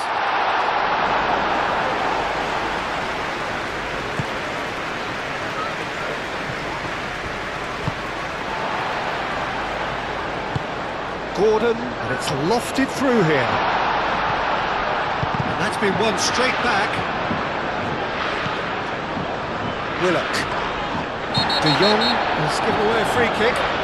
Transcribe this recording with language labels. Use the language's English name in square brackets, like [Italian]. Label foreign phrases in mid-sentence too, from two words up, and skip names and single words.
[English] Gordon, and it's lofted through here. And that's been won straight back. Willock. De Jong has given away a free kick.